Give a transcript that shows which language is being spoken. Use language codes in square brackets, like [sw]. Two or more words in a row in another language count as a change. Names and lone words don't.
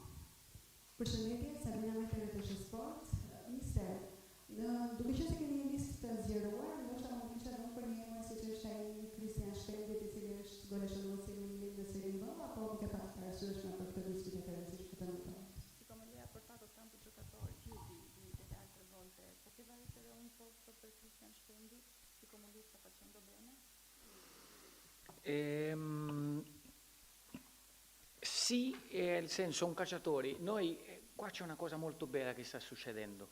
[sq] Përshëndetje, Sabina Metele të Shesport. Mister, duke qenë se keni një listë të zgjeruar, ndoshta mund të kishte dhënë për një emër siç është ai Kristian Shtendit, i cili është goleshënuesi më i mirë në Serie B, apo ke pasur parasysh në këtë listë differenzish këtë më tonë? [it] Siccome lei ha portato tanti giocatori più delle altre volte, poteva essere un posto per Christian Stendi, siccome lui sta facendo bene? Sì, nel senso un calciatore, qua c'è una cosa molto bella che sta succedendo.